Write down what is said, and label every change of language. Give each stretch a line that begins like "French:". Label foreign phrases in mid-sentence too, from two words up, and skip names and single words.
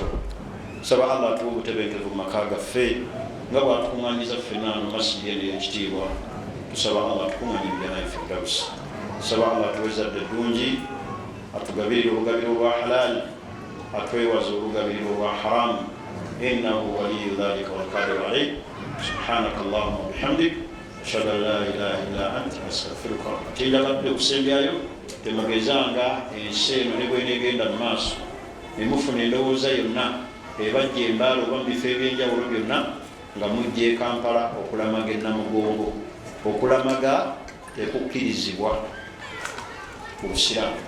Ganda: saba Allah atuwa obutebenkevu mu maka gaffe nga bwatukuŋŋanyiza ffenna mu masjidi eno ey'ekitiibwa tusaba Allah atukuŋŋanye mujjana firdausi saba Allah atuwe ezzadde ddungi atugabirire obugabiro obwa halal atwewaza olugabiriro olwa haramu
Arabic: إنه ولي ذلك والقادر عليه سبحانك اللهم وبحمدك أشهد أن لا إله إلا أنت أستغفرك
Ganda: tinjagadde okusembyayo temagezanga ensi eno ne bwenegenda mu maaso nemufuna endowooza yonna ebajja embaala oba mu bifo ebyenjawulo byonna nga mujja e Kampala okulamaga enamugongo okulamaga tekukkirizibwa obusiraamu